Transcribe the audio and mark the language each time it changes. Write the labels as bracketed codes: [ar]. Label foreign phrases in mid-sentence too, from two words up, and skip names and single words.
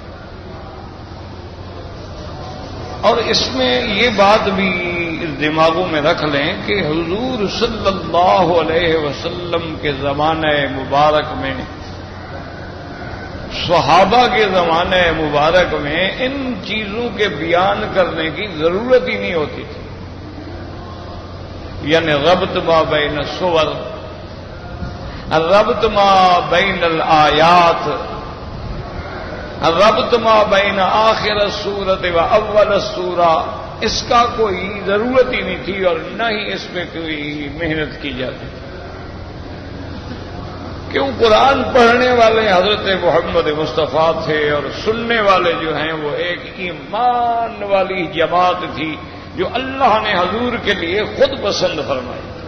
[ur] اور اس میں یہ بات بھی دماغوں میں رکھ لیں کہ حضور [ar] صلی اللہ علیہ وسلم [ur] کے زمانہ مبارک میں صحابہ کے زمانہ مبارک میں ان چیزوں کے بیان کرنے کی ضرورت ہی نہیں ہوتی تھی. یعنی [ar] ربط ما بین السور الربط ما بین الآیات الربط ما بین آخر السورۃ و اول السورہ [ur] اس کا کوئی ضرورت ہی نہیں تھی اور نہ ہی اس میں کوئی محنت کی جاتی تھی. کیوں قرآن پڑھنے والے حضرت محمد مصطفیٰ تھے اور سننے والے جو ہیں وہ ایک ایمان والی جماعت تھی جو اللہ نے حضور کے لیے خود پسند فرمائی.